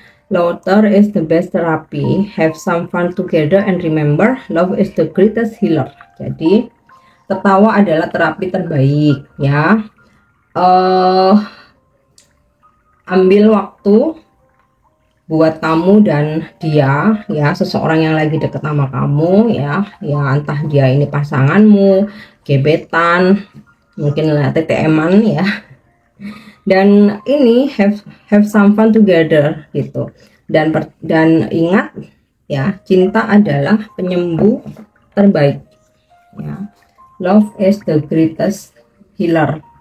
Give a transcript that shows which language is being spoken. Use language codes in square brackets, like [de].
[en] Laughter is the best therapy. Have some fun together and remember, love is the greatest healer. [id] Jadi, tertawa adalah terapi terbaik ya. Ambil waktu buat kamu dan dia ya, seseorang yang lagi deket sama kamu ya, entah dia ini pasanganmu, gebetan, mungkin TTM-an ya. Dan ini [en] have some fun together gitu. [id] Dan ingat ya, cinta adalah penyembuh terbaik ya. [en] Love is the greatest healer.